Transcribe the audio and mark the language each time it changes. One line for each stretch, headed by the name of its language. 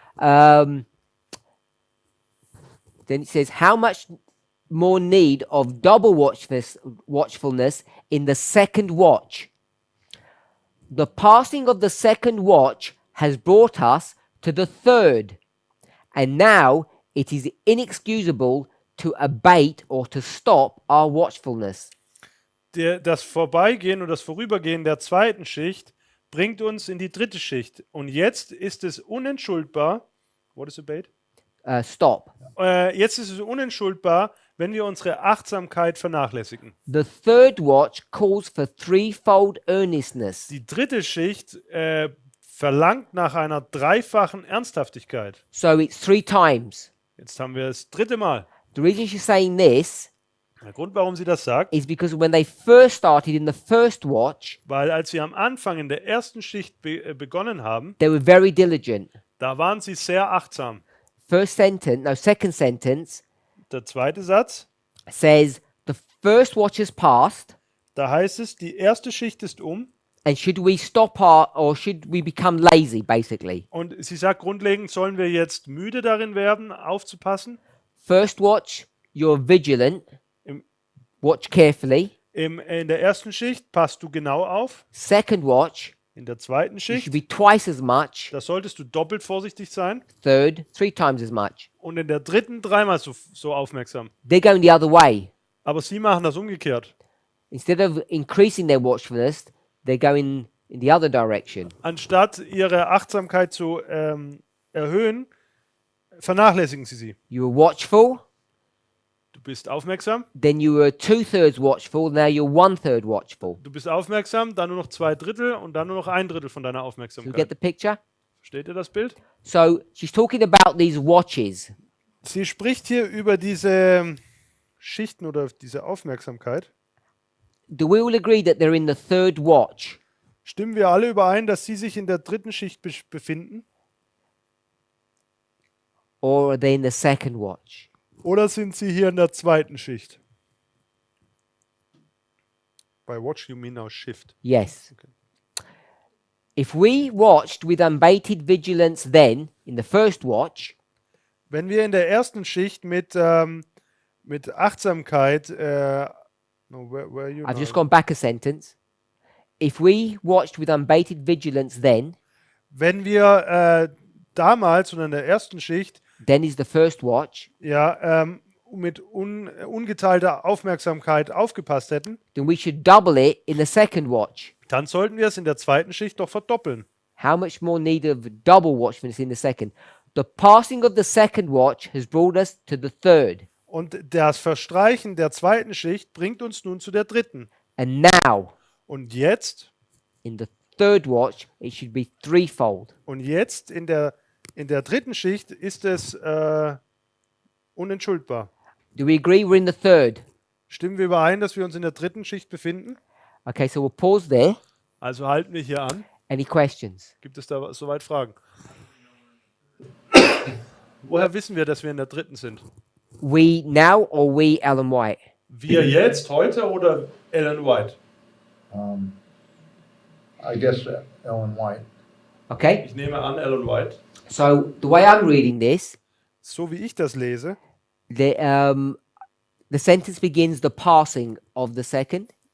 English: Then it says, how much more need of double watchfulness in the second watch? The passing of the second watch has brought us to the third, and now it is inexcusable to abate or to stop our watchfulness.
German: Das Vorbeigehen und das Vorübergehen der zweiten Schicht bringt uns in die dritte Schicht. Und jetzt ist es unentschuldbar.
English: What is abate? Stop.
German: Jetzt ist es unentschuldbar, wenn wir unsere Achtsamkeit vernachlässigen.
English: The third watch calls for threefold earnestness.
German: Die dritte Schicht verlangt nach einer dreifachen Ernsthaftigkeit.
English: So it's 3 times.
German: Jetzt haben wir das dritte Mal.
English: The reason she's saying this
German: Der Grund, warum sie das sagt,
English: is because when they first started in the first watch,
German: weil als sie am Anfang in der ersten Schicht begonnen haben,
English: they were very diligent.
German: da waren sie sehr achtsam.
English: Second sentence
German: Der zweite Satz,
English: says the first watch has passed,
German: da heißt es, die erste Schicht ist
English: and should we stop or should we become lazy, basically?
German: und sie sagt grundlegend, sollen wir jetzt müde darin werden, aufzupassen?
English: First watch, you're vigilant,
German: Im,
English: watch carefully.
German: in der ersten Schicht passt du genau auf.
English: Second watch,
German: In der zweiten
English: you
German: Schicht,
English: should be twice as much.
German: da solltest du doppelt vorsichtig sein.
English: Third, 3 times as much.
German: Und in der dritten dreimal so aufmerksam.
English: They're going the other way.
German: Aber sie machen das umgekehrt.
English: Instead of increasing their watchfulness, they're going in the other direction.
German: Anstatt ihre Achtsamkeit zu erhöhen, vernachlässigen sie.
English: You were watchful,
German: Du bist aufmerksam,
English: then you were 2/3 watchful, now you're 1/3 watchful.
German: du bist aufmerksam, dann nur noch 2/3 und dann nur noch 1/3 von deiner
English: So you get
German: Aufmerksamkeit.
English: the picture?
German: Versteht ihr das Bild?
English: So she's talking about these watches.
German: Sie spricht hier über diese Schichten oder diese Aufmerksamkeit.
English: Do we all agree that they're in the third watch?
German: Stimmen wir alle überein, dass sie sich in der dritten Schicht befinden?
English: Or are they in the second watch?
German: Oder sind sie hier in der zweiten Schicht?
English: By watch you mean now shift. Yes. Okay. If we watched with unabated vigilance then, in the first watch,
German: Wenn wir in der ersten Schicht mit Achtsamkeit,
English: no, where you I've now? just gone back a sentence. If we watched with unabated vigilance then,
German: Wenn wir damals und in der ersten Schicht
English: then is the first watch,
German: ja mit ungeteilter Aufmerksamkeit aufgepasst hätten,
English: then we should double it in the second watch.
German: dann sollten wir es in der zweiten Schicht doch verdoppeln.
English: How much more need of double watch when it's in the second? The passing of the second watch has brought us to the third.
German: Und das Verstreichen der zweiten Schicht bringt uns nun zu der dritten.
English: And now,
German: Und jetzt,
English: in the third watch, it should be threefold.
German: in der dritten Schicht ist es unentschuldbar.
English: Do we agree we're in the third?
German: Stimmen wir überein, dass wir uns in der dritten Schicht befinden?
English: Okay, so we'll pause there.
German: Also halten wir hier an.
English: Any questions?
German: Gibt es da soweit Fragen? Woher wissen wir, dass wir in der dritten sind?
English: We now or we Ellen White?
German: Wir jetzt, heute oder Ellen White?
English: I guess Ellen White. Okay,
German: Ich nehme an, Ellen White.
English: so the way I'm reading this,
German: So wie ich das lese,
English: the sentence begins the passing of the second.